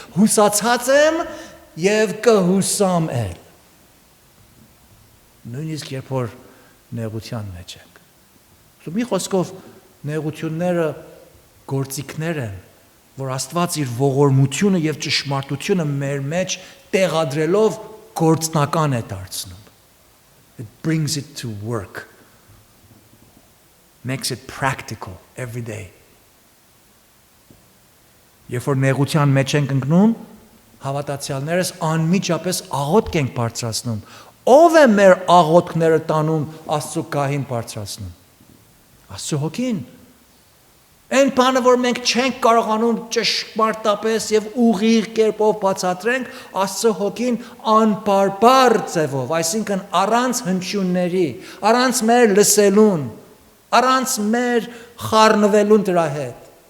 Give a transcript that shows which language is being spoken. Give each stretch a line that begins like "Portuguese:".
Armenian: հուսացած եմ եւ կհուսամ էլ։ Նույնիսկ երբ որ նեղության մեջ ենք։ Մի խոսքով նեղությունները գործիքներ են, որ Աստված իր ողորմությունը եւ ճշմարտությունը մեր մեջ տեղադրելով գործնական է դարձնում։
English: It brings it to work. Makes it practical every day.
Armenian: Երբ որ նեղության մեջ ենք ընկնում, հավատացյալներս անմիջապես աղոթք ենք բարձրացնում։ Ո՞վ է մեր աղոթքները տանում Աստծո գահին բարձրացնում։ Աստծո հոգին։ Այն բանը, որ մենք չենք կարողանում ճշմարտապես եւ ուղիղ կերպով բացատրենք, Աստծո հոգին անբարբար ձևով, այսինքն առանց հնչյունների, առանց մեր լսելուն, առանց մեր խառնվելուն դրա հետ։